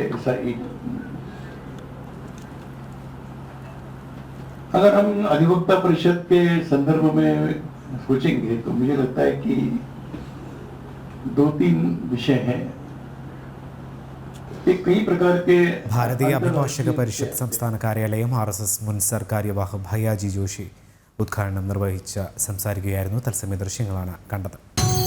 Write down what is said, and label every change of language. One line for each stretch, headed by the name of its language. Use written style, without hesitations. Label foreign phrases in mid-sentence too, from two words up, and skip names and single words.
Hindi: ऐसा एक अगर हम अधिवक्ता परिषद के संदर्भ में सोचेंगे तो मुझे लगता है कि 2-3 विषय हैं। एक कई प्रकार के
Malayalam: ഭാരതീയ അഭിഭാഷക പരിഷത്ത് സംസ്ഥാന കാര്യാലയം RSS മുൻ സർക്കാര്യവാഹ് ഭയ്യാജി ജോഷി ഉദ്ഘാടനം നിർവഹിച്ച് സംസാരിക്കുകയായിരുന്നു. തത്സമയ ദൃശ്യങ്ങളാണ് കണ്ടത്.